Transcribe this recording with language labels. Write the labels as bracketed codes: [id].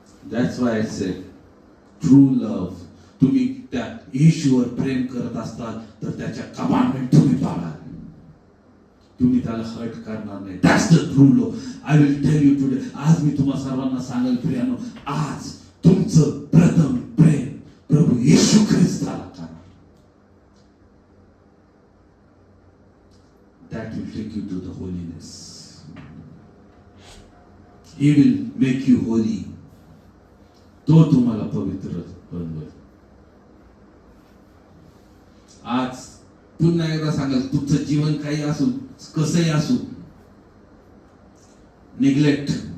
[en] That's why I said true love. [mr] तुम्ही त्या येशूवर प्रेम करत असतात तर त्याच्या कमांडमेंट तुम्ही पाळा. तुम्ही त्याला हर्ट करणार नाही. [en] That's the true love. I will tell you today. [mr] आज मी तुम्हा सर्वांना सांगेल प्रियानो, आज तुमचं प्रथम प्रेम प्रभू येशू ख्रिस्ताला करा. [en] That will take you to the holiness. He will make you holy. [mr] तो तुम्हाला पवित्र बनवेल. आज पुन्हा एकदा सांगाल, तुमचं जीवन काही असू, कसंही असू, निग्लेक्ट.